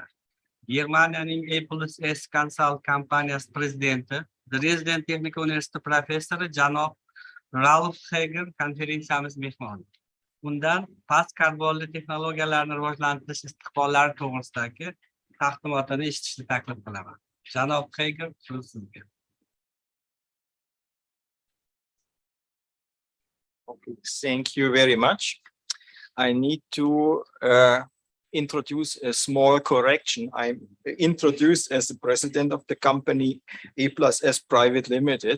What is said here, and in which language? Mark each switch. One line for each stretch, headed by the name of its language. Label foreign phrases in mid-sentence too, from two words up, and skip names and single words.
Uzbek: Germaniyaning A+S Consult kompaniyasi prezidenti, Dresden Texnika universiteti professori janob Ralf Hager konferensiyamiz mehmoni. Undan past karbonli texnologiyalarni rivojlantirish istiqbollari to'g'risidagi taqdimotini eshitishni taklif qilaman. Janob Hager, so'z sizga.
English: Okay, thank you very much. I need to introduce a small correction. I'm introduced as the president of the company A+S Private Limited.